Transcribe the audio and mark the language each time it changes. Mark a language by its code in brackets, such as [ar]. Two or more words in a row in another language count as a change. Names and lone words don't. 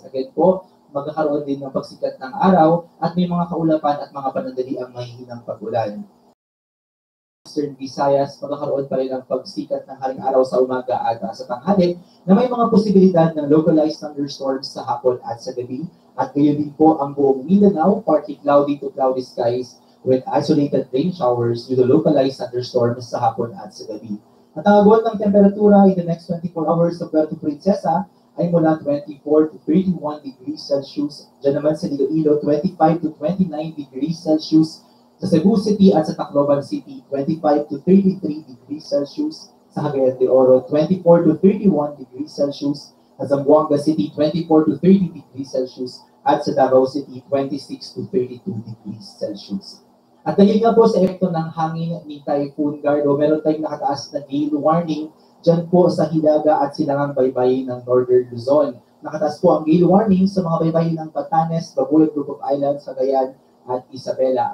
[tl] Again po, magkakaroon din ng pagsikat ng araw at may mga kaulapan at mga panandali ang mahihinang pag-ulan. Western Visayas, magkakaroon pa rin ang pagsikat ng haring araw sa umaga at sa tanghali na may mga posibilidad ng [en] localized thunderstorms [tl] sa hapon at sa gabi. At gayon din po ang buong Mindanao, [en] partly cloudy to cloudy skies with isolated rain showers with localized thunderstorms [tl] sa hapon at sa gabi. At ang agwat ng temperatura [en] in the next 24 hours [tl] sa Puerto Princesa ay mula [en] 24 to 31 degrees Celsius. [tl] Diyan naman sa Iloilo, [en] 25 to 29 degrees Celsius. [tl] Sa Cebu City at sa Tacloban City, [en] 25 to 33 degrees Celsius. [tl] Sa Cagayan de Oro, [en] 24 to 31 degrees Celsius. [tl] Sa Zamboanga City, [en] 24 to 30 degrees Celsius. [tl] At sa Davao City, [en] 26 to 32 degrees Celsius. [tl] At dahil nga po sa epekto ng hangin ni Typhoon Gardo, meron tayong nakataas na [en] gale warning [tl] dyan po sa Hilaga at Silangang Baybayin ng Northern Luzon. Nakataas po ang [en] gale warning [tl] sa mga baybayin ng Batanes, Babuyan Group of Islands, Cagayan at Isabela.